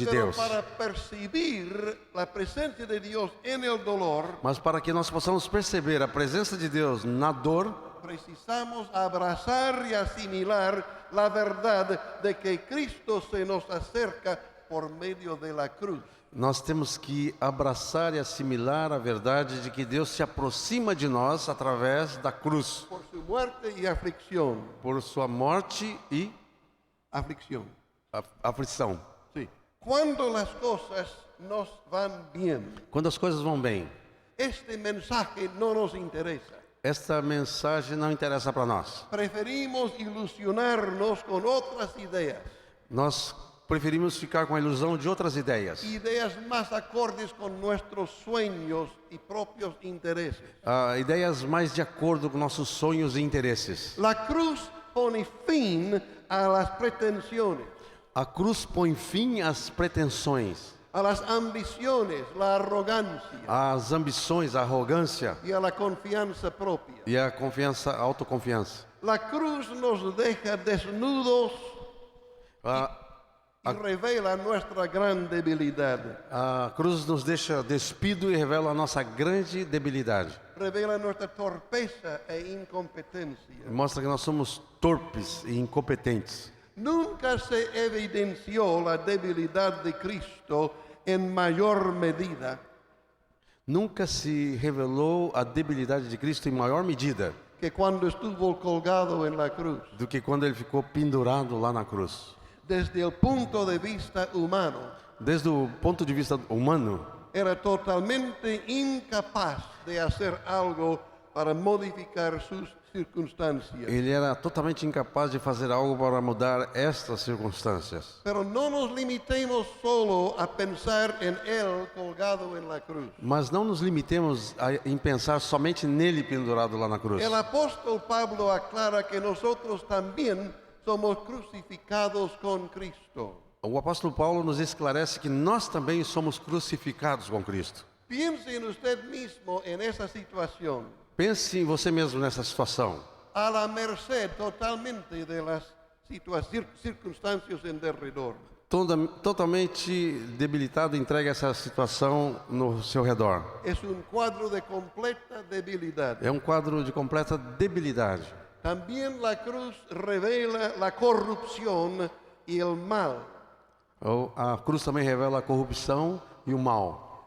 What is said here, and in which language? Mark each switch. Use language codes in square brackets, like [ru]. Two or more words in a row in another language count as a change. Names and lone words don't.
[es] Pero [pt] Deus. [es] para percibir la presencia de Dios en el dolor, [pt] Mas para que nós possamos perceber a presença de Deus na dor, [es] precisamos abrazar y asimilar la verdad de que Cristo se nos acerca por medio de la cruz. [pt] nós temos que abraçar e assimilar a verdade de que Deus se aproxima de nós através da cruz, [es] Por su muerte y aflicción. [pt] por sua morte e [es] Aflicción. [pt] aflição. [es] Sí. Cuando las cosas nos van bien, [pt] Quando as coisas vão bem, [es] este mensaje no nos interesa. [pt] esta mensagem não interessa para nós. [es] Preferimos ilusionarnos con otras ideas, [pt] Nós preferimos ficar com a ilusão de outras ideias, [es] ideas más acordes con nuestros sueños y propios intereses. [pt] ideias mais de acordo com nossos sonhos e interesses. [es] La cruz pone fin a las pretensiones, [pt] A cruz põe fim às pretensões, [es] a las ambiciones, la arrogancia [pt] às ambições, à arrogância [es] y a la confianza propia. [pt] e à confiança, à autoconfiança. [es] La cruz nos deja desnudos [pt] A, [es] y revela nuestra gran debilidad. [pt] a cruz nos deixa despido e revela a nossa grande debilidade. [es] Revela nuestra torpeza e incompetencia. [pt] Mostra que nós somos torpes e incompetentes. [es] Nunca se evidenció la debilidad de Cristo en mayor medida [pt] Nunca se revelou a debilidade de Cristo em maior medida [es] que cuando estuvo colgado en la cruz. [pt] do que quando ele ficou pendurado lá na cruz. [es] Desde el punto de vista humano, [pt] Desde o ponto de vista humano, [es] era totalmente incapaz de hacer algo para modificar sus circunstancias. [pt] ele era totalmente incapaz de fazer algo para mudar estas circunstâncias. [es] Pero no nos limitemos solo a pensar en Él colgado en la cruz. [pt] Mas não nos limitemos em pensar somente nele pendurado lá na cruz. [es] El apóstol Pablo aclara que nosotros también somos crucificados con Cristo. [pt] O apóstolo Paulo nos esclarece que nós também somos crucificados com Cristo. [es] Piense en usted mismo en esa situación, [pt] Pense em você mesmo nessa situação, [es] a la merced totalmente de las circunstancias en derredor. [pt] totalmente debilitado, entregue a essa situação no seu redor. [es] Es un cuadro de completa debilidad. [pt] É um quadro de completa debilidade. [es] También la cruz revela la corrupción y el mal. [pt] A cruz também revela a corrupção e o mal,